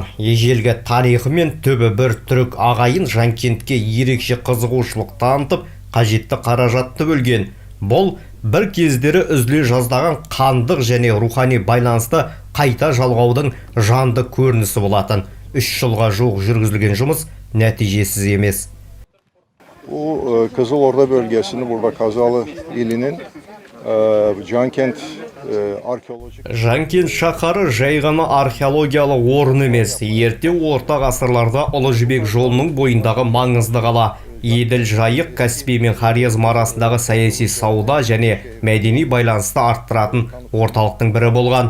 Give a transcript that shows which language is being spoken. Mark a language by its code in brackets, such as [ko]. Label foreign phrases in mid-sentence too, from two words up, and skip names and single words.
[kk] Ежелгі тарихы мен түбі бір түрік ағайын Жанкентке ерекше қызығушылық танытып, қажетті қаражатты бөлген. Бұл бір кездері үзіле жаздаған қандық және рухани байланысты қайта жалғаудың жанды көрінісі болатын. 3 жылға жуық жүргізілген жұмыс нәтижесіз емес. [tr] Bu Kızılorda bölgesini burada Kazalı ilinin Жанкент археологик. [kk] Жанкент шаһары жай ғана археологиялық орын емес, ерте орта ғасырларда Ұлы Жібек жолының бойындағы маңызды қала. Еділ, Жайық, Каспий мен Хорезм арасындағы саяси сауда және мәдени байланысты арттыратын орталықтың бірі болған.